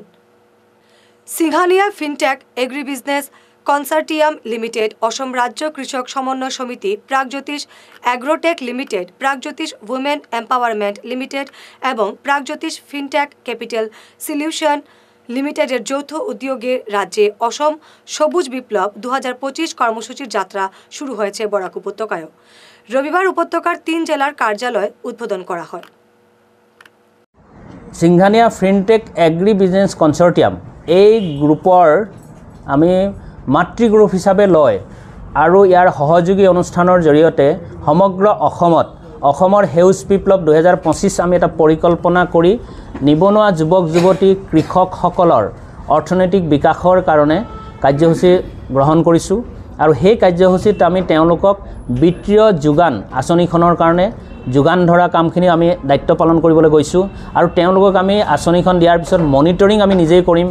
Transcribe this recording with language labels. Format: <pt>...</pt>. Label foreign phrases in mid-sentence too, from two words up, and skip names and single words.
<bn>সিংহানিয়া ফিনটেক এগ্রি বিজনেস কনসার্টিয়াম লিমিটেড, অসম রাজ্য কৃষক সমন্বয় সমিতি, প্রাগজ্যোতিষ অ্যাগ্রোটেক লিমিটেড, প্রাগজ্যোতিষ উইমেন এম্পাওয়ারমেন্ট লিমিটেড এবং প্রাগজ্যোতিষ ফিনটেক ক্যাপিটাল সলিউশন লিমিটেডের যৌথ উদ্যোগে রাজ্যে অসম সবুজ বিপ্লব 2025 কর্মসূচির যাত্রা শুরু হয়েছে বরাক উপত্যকায়ও। রবিবার উপত্যকার 3 জেলার কার্যালয় উদ্বোধন করা হয়।</bn> <as>সিংহানিয়া ফিনটেক এগ্ৰি বিজনেছ কনচৰ্টিয়াম এই গ্ৰুপৰ আমি মাতৃ গ্ৰুপ হিচাপে লয় আৰু ইয়াৰ সহযোগী অনুষ্ঠানৰ জৰিয়তে সমগ্ৰ অসমৰ সেউজ বিপ্লৱ 2025 আমি এটা পৰিকল্পনা কৰি নিবনুৱা যুৱক যুৱতী কৃষকসকলৰ অৰ্থনৈতিক বিকাশৰ কাৰণে কাৰ্যসূচী গ্ৰহণ কৰিছোঁ আৰু সেই কাৰ্যসূচীত আমি তেওঁলোকক বিত্তীয় যোগান আঁচনিখনৰ কাৰণে যোগান ধৰা কামখিনি আমি দায়িত্ব পালন কৰিবলৈ গৈছোঁ আৰু তেওঁলোকক আমি আঁচনিখন দিয়াৰ পিছত মনিটৰিং আমি নিজেই কৰিম।</as>